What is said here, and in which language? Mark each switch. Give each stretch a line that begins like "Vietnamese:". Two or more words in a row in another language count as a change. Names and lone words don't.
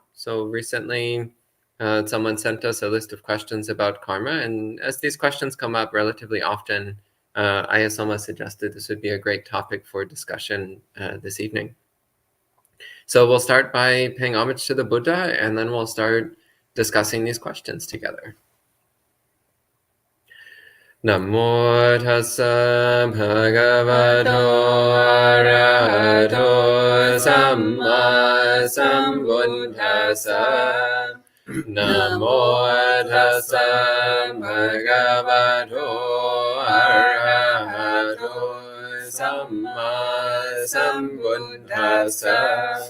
English: So recently, someone sent us a list of questions about karma. And as these questions come up relatively often, Aya Soma suggested this would be a great topic for discussion this evening. So we'll start by paying homage to the Buddha, and then we'll start discussing these questions together.
Pali: Namo tassa bhagavato arahato samma sambuddhassa. Namo tassa bhagavato arahato samma sambuddhassa.